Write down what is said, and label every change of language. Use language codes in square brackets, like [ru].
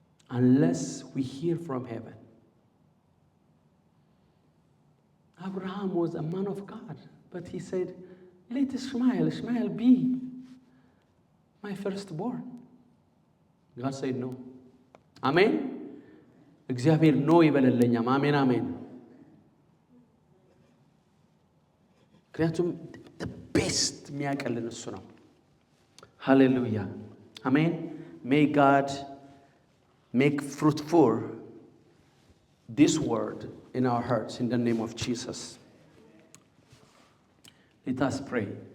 [en] Unless we hear from heaven. Abraham was a man of God, but he said, let Ishmael be my firstborn. God said no. Amen? [am] እግዚአብሔር ኖ ይበለለኛም። አሜን አሜን። ምክንያቱም the best የሚያቀልን እሱ ነው። Hallelujah. [en] Amen. May God make fruitful this word in our hearts in the name of Jesus. Let us pray.